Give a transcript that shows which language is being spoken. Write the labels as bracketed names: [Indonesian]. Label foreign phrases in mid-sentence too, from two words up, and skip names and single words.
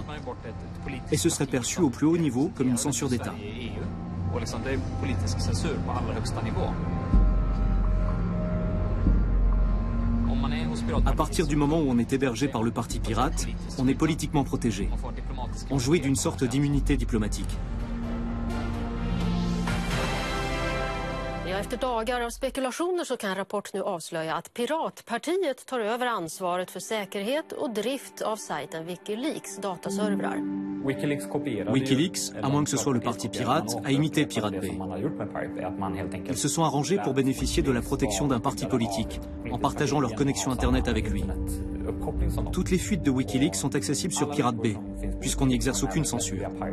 [French] Et ce serait perçu au plus haut niveau comme une censure d'État. À partir du moment où on est hébergé par le Parti pirate, on est politiquement protégé. On jouit d'une sorte d'immunité diplomatique. [Swedish] Efter dagar av spekulationer så kan Rapport nu avslöja att Piratpartiet tar över ansvaret för säkerhet och drift av sajten Wikileaks dataservrar. [French] Wikileaks, à moins que ce soit le parti pirate, a imité Pirate Bay. Ils se sont arrangés pour bénéficier de la protection d'un parti politique, en partageant leur connexion Internet avec lui. Toutes les fuites de Wikileaks sont accessibles sur Pirate Bay, puisqu'on n'y exerce aucune censure.